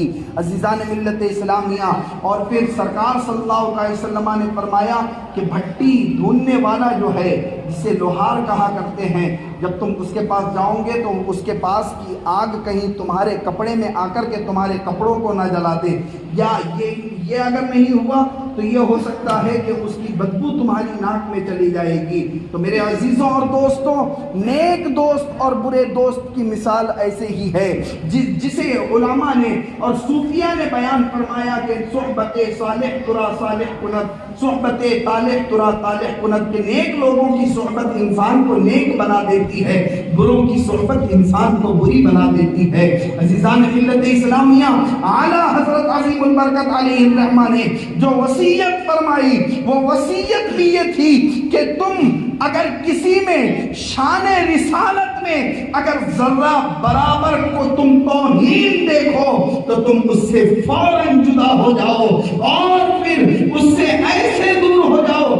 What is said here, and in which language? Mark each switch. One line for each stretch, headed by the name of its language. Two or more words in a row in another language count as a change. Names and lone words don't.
Urdu: عزیزان ملت اسلامیہ، اور پھر سرکار صلی اللہ علیہ وسلم نے فرمایا کہ بھٹی ڈھونڈنے والا جو ہے، جسے لوہار کہا کرتے ہیں، جب تم اس کے پاس جاؤ گے تو اس کے پاس کی آگ کہیں تمہارے کپڑے میں آ کر کے تمہارے کپڑوں کو نہ جلا دے، یا یہ اگر نہیں ہوا تو یہ ہو سکتا ہے کہ اس کی بدبو تمہاری ناک میں چلی جائے گی۔ تو میرے عزیزوں اور دوستوں، نیک دوست اور برے دوست کی مثال ایسے ہی ہے جسے علماء نے اور صوفیہ نے بیان فرمایا کہ
Persian: صحبت صالح ترا صالح کند، صحبت طالح ترا طالح کند،
Urdu: کہ نیک لوگوں کی صحبت انسان کو نیک بنا دیتی ہے، بروں کی صحبت انسان کو بری بنا دیتی ہے۔ عزیزان ملت اسلامیہ، اعلیٰ حضرت عظیم البرکت علیہ الرحمہ نے جو وصیت فرمائی، وہ وصیت بھی یہ تھی کہ تم اگر کسی میں شان رسالت میں اگر ذرہ برابر کو تم توہین دیکھو تو تم اس سے فوراً جدا ہو جاؤ، اور پھر اس سے ایسے دور ہو جاؤ